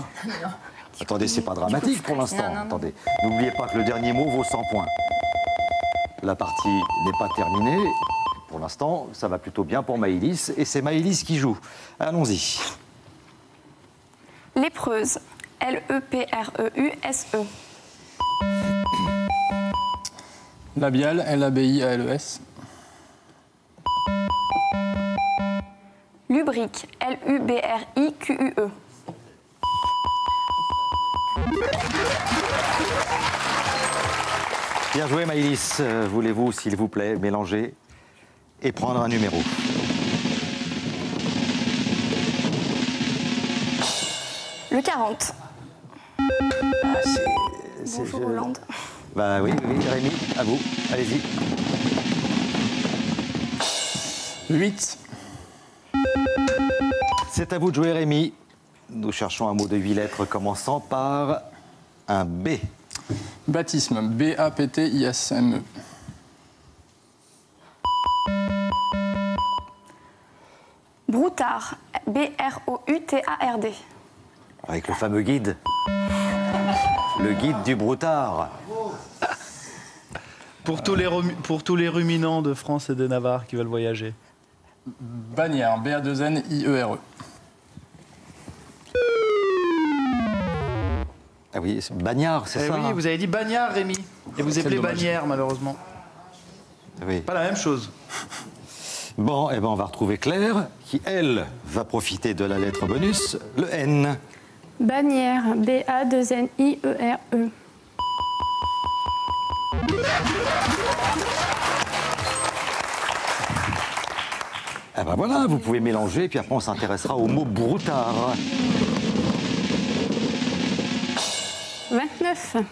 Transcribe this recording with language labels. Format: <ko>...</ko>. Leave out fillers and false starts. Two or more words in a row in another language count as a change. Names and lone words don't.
<fr>Attendez, c'est pas dramatique pour l'instant. Attendez, n'oubliez pas que le dernier mot vaut 100 points. La partie n'est pas terminée. Pour l'instant, ça va plutôt bien pour Maëlys. Et c'est Maëlys qui joue. Allons-y. Lépreuse. L-E-P-R-E-U-S-E. Labial, L-A-B-I-A-L-E-S. Lubrique. L-U-B-R-I-Q-U-E. Bien joué, Maëlys. Voulez-vous, s'il vous plaît, mélanger et prendre un numéro? Le 40. Bonjour Hollande. Bah oui, Rémi, à vous. Allez-y. 8. C'est à vous de jouer, Rémi. Nous cherchons un mot de 8 lettres commençant par un B. Baptisme, B-A-P-T-I-S-M-E. Broutard. B-R-O-U-T-A-R-D. Avec le fameux guide. Le guide du broutard. Pour tous les ruminants de France et de Navarre qui veulent voyager. Bagnères, B-A-2-N-I-E-R-E. Ah oui, c'est Bagnard, c'est ça? Oui, hein? vous avez dit Bagnard, Rémi. Et vous Quel appelez dommage. Bagnères, malheureusement. Oui. Pas la même chose. Bon, eh ben on va retrouver Claire, qui, elle, va profiter de la lettre bonus, le N. Bannière. B-A-2-N-I-E-R-E. Ah ben voilà, vous pouvez mélanger, et puis après on s'intéressera au mot broutard. 29.</fr>